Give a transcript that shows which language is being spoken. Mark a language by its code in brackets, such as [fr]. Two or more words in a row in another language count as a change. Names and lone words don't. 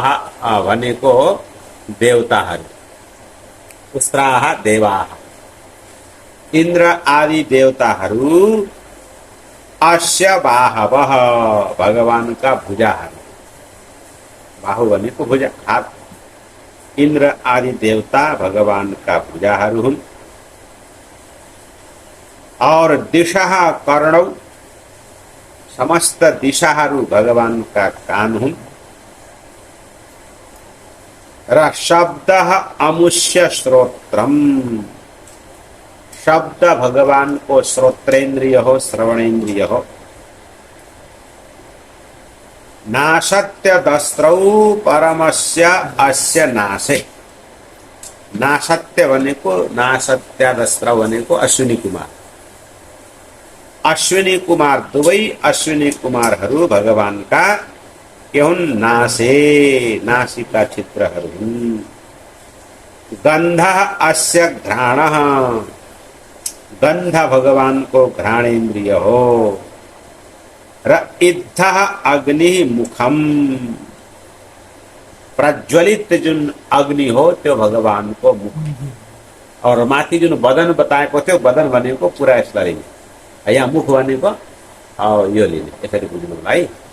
[ne] भनेको देवताहरू [sa] उस्त्राः देवाः [ne] इंद्र आदि देवताहरू [sa] अस्य बाहवः [ne] भगवान का भुजाहरू बाहु भनेको भुजा हात इंद्र आदि देवता भगवान का भुजाहरू हुन् और [sa] दिशा कर्णौ [ne] समस्त दिशाहरू भगवान का कान हुन् र शब्द [sa] अमुष्य श्रोत्रम [ne] शब्द भगवान को श्रोत्रेन्द्रिय हो श्रवणेन्द्रिय हो [sa] नासत्य दस्त्रौ परमस्य अस्य नासे [ne] नासत्य भनेको नासत्य दस्त्र भनेको अश्विनी कुमार अश्विनी कुमार दुवै अश्विनी कुमारहरू भगवान का के हुन् नासे नासिका चित्रहरू हुन् [sa] गन्ध अस्य घ्राणः [ne] गन्ध भगवान को घ्राणेन्द्रिय हो र [sa] इद्धः अग्नि मुखम [ne] प्रज्वलित जुन अग्नि हो त्यो भगवान को मुख और माथि जुन बदन बताएको थियो बदन भनेको पुरा यसलाई यहाँ मुख भनेको यो लिने यसरी बुझ्नु होला है